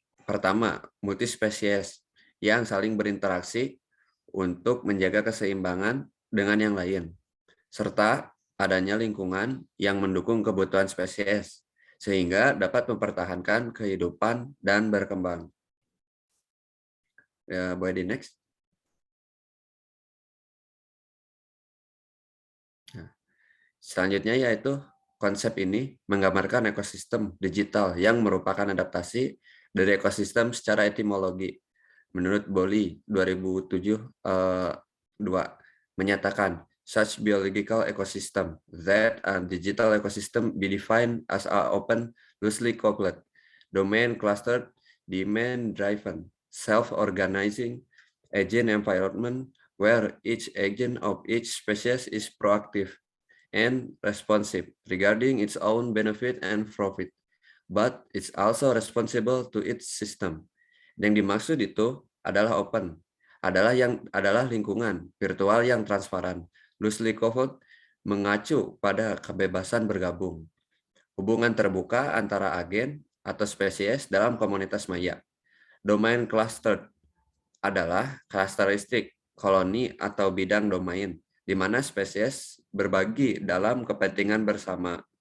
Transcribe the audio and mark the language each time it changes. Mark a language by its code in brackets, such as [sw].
[id] Pertama, multispesies yang saling berinteraksi untuk menjaga keseimbangan dengan yang lain, serta adanya lingkungan yang mendukung kebutuhan spesies, sehingga dapat mempertahankan kehidupan dan berkembang. Ya, boleh di next. Nah, selanjutnya yaitu konsep ini menggambarkan ekosistem digital yang merupakan adaptasi dari ekosistem secara etimologi. Menurut Bolli 2007 menyatakan [en] such biological ecosystem that a digital ecosystem be defined as a open, loosely coupled, domain clustered, demand driven, self-organizing agent environment where each agent of each species is proactive and responsive regarding its own benefit and profit, but it's also responsible to its system. [id] Yang dimaksud itu adalah open, adalah lingkungan virtual yang transparan, loosely coupled, mengacu pada kebebasan bergabung, hubungan terbuka antara agen atau spesies dalam komunitas maya. Domain clustered adalah karakteristik koloni atau bidang domain, di mana spesies berbagi dalam kepentingan bersama.